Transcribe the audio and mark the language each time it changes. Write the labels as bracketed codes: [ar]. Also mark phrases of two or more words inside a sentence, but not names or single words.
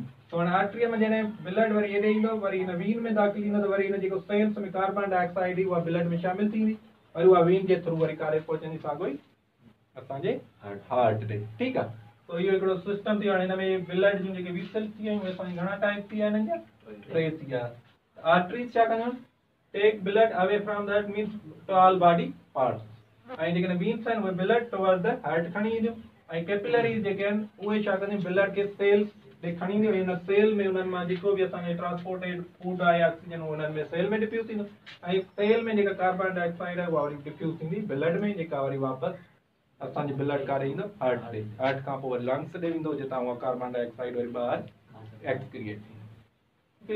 [sd] तो हाणे आर्टरीअ में जॾहिं ब्लड वरी हेॾे ईंदो वरी हिन वीन में दाख़िल थींदो त वरी हिन जेको सेल्स में [en] carbon dioxide [sd] उहा ब्लड में शामिल थींदी, वरी उहा वीन जे थ्रू वरी कारे पहुचंदी साॻियो ई असांजे हार्ट ते, ठीकु आहे। तो इहो हिकिड़ो सिस्टम थी। हाणे हिन में ब्लड जूं जेके वीसल्स थी आहियूं असांजी घणा टाइप थी विया हिननि जा, 3 थी विया। आर्टरीज़ छा कंदियूं, [en] take blood away from that means to all body parts, [sd] ऐं जेके वीन्स आहिनि उहे [en] blood toward the heart [sd] खणी ईंदियूं। ऐं कैपिलरीज़ जेके आहिनि उहे छा कंदियूं, ब्लड खे सेल्स ॾे खणी ईंदियूं, हिन सेल में उन्हनि मां जेको बि असांखे [en] transported food [sd] आहे ऑक्सीजन उहो हुननि में सेल में डिफ्यूज़ थींदो, ऐं सेल में जेका [en] carbon dioxide [sd] आहे उहा वरी डिफ्यूज़ थींदी ब्लड में, जेका वरी वापसि असांजे ब्लड कारे ईंदो हार्ट ते, हार्ट खां पोइ वरी लंग्स ॾे वेंदो जितां उहा [en] carbon dioxide [sd] वरी ॿाहिरि एक्सक्रिएट थींदी।